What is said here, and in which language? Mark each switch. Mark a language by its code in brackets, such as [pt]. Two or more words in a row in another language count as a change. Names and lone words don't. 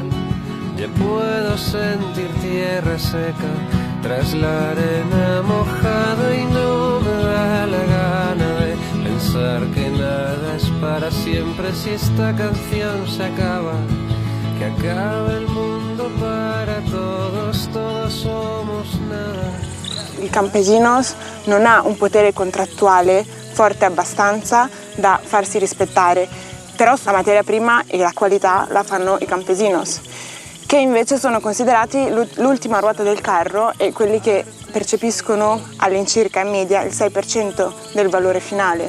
[es] Ya puedo sentir tierra seca tras la arena mojada y no me da la gana de pensar que nada es para siempre. Si esta canción se acaba, que acabe el mundo para todos, todos somos nada. [it] I campesinos non ha un potere contrattuale forte abbastanza da farsi rispettare, però la materia prima e la qualità la fanno i campesinos, che invece sono considerati l'ultima ruota del carro e quelli che percepiscono all'incirca in media il 6% del valore finale.